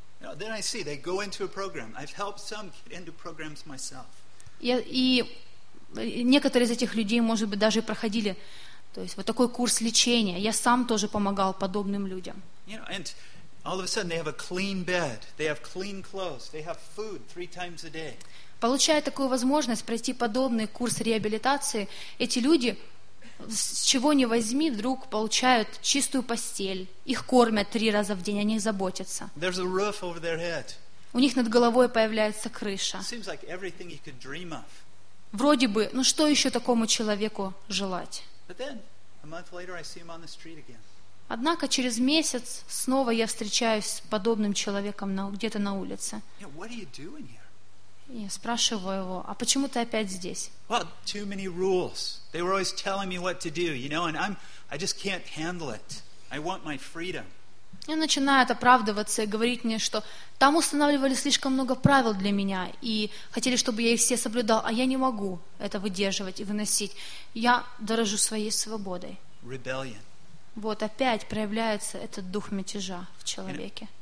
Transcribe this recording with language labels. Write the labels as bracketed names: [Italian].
[Russian] И некоторые из этих людей, может быть, даже и проходили. То есть вот такой курс лечения. Я сам тоже помогал подобным людям. [English] You know, and all of a sudden they have a clean bed, they have clean clothes, they have food three times a day. [Russian] Получая такую возможность пройти подобный курс реабилитации, эти люди с чего ни возьми вдруг получают чистую постель, их кормят три раза в день, о них заботятся. [English] There's a roof over their head. [Russian] У них над головой появляется крыша. [English] It seems like everything you could dream of. [Russian] Вроде бы, ну что еще такому человеку желать? [English] But then, a month later, I see him on the street again. [Russian] Однако через месяц снова я встречаюсь с подобным человеком где-то на улице. [English] Yeah, what are you doing here? [Russian] И я спрашиваю его: а почему ты опять здесь? [English] Well, too many rules. They were always telling me what to do, you know, and I just can't handle it. I want my freedom. [Russian] И начинает оправдываться и говорить мне, что там устанавливали слишком много правил для меня и хотели, чтобы я их все соблюдал, а я не могу это выдерживать и выносить. Я дорожу своей свободой. [English] Rebellion. [Russian] Вот опять проявляется этот дух мятежа в человеке.